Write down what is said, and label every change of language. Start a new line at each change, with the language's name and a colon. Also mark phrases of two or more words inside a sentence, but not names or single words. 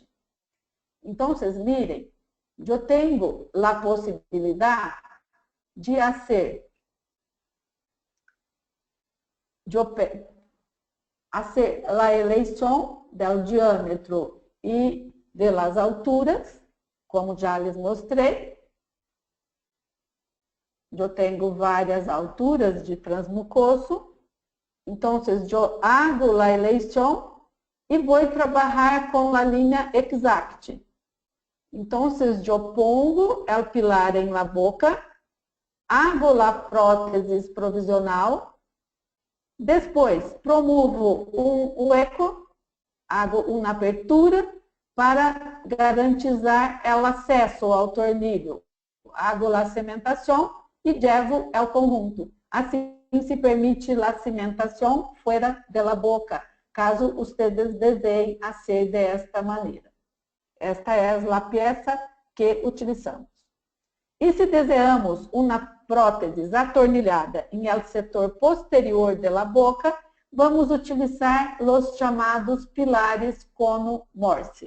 Portuguese: Então, mirem, eu tenho a possibilidade de fazer a eleição do diâmetro e das alturas, como já lhes mostrei. Eu tenho várias alturas de transmucoso. Então, eu hago a eleição e vou trabalhar com a linha Exact. Então, eu pongo o pilar em
Spanish: la boca,
Portuguese: hago a prótese provisional. Depois, promovo um eco, hago uma abertura para garantizar o acesso ao tornillo. Hago a cimentação e levo o conjunto. Assim, se permite a cimentação fora da boca, caso vocês desejem fazer desta maneira. Esta é a peça que utilizamos. E se desejamos uma prótese atornilhada em el setor posterior da boca, vamos utilizar os chamados pilares cono-morse.